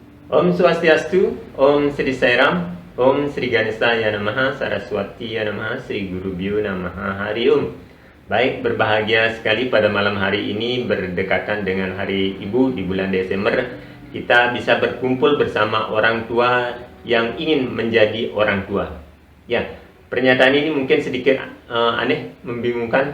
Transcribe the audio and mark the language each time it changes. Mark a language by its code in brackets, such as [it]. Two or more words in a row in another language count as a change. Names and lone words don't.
[sa] ॐ स्वस्त्यस्तु, ॐ श्री साईराम, ॐ श्री गणेशाय नमः, सरस्वत्यै नमः, श्री गुरुभ्यो नमः, हरि ॐ. [id] Baik, berbahagia sekali pada malam hari ini berdekatan dengan Hari Ibu di bulan Desember. Kita bisa berkumpul bersama orang tua yang ingin menjadi orang tua. Ya, pernyataan ini mungkin sedikit aneh, membingungkan.